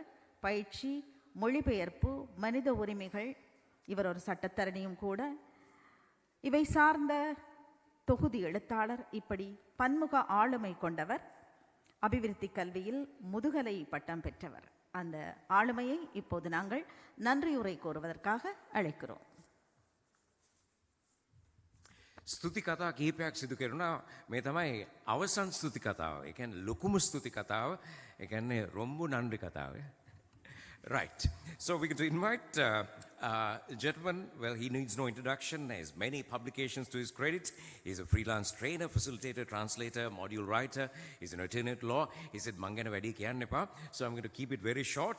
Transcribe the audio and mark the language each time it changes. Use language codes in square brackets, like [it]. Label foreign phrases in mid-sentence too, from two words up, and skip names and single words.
[ta] பயிற்சி, மொழிபெயர்ப்பு, மனித உரிமைகள், இவர் ஒரு சட்டத்தரணியும் கூட. இவை சார்ந்த தொகுதி எழுத்தாளர். இப்படி பன்முக ஆளுமை கொண்டவர். அபிவிருத்தி கல்வியில் முதுகலை பட்டம் பெற்றவர். அந்த ஆளுமையை இப்போது நாங்கள் நன்றியுரை கோருவதற்காக அழைக்கிறோம். [si] ස්තුති කතා කිහිපයක් සිදු කෙරුණා. මේ තමයි අවසන් ස්තුති කතාව. ඒ කියන්නේ ලොකුම ස්තුති කතාව. ඒ කියන්නේ [ta] ரொம்ப நன்றி [si] කතාව. [en] Right. So we're going to invite a gentleman. Well, he needs no introduction. He has many publications to his credit. He's a freelance trainer, facilitator, translator, module writer. He's an attorney at law. He said, [si] මංගන වැඩි කියන්නෙපා. [en] So I'm going to keep it very short.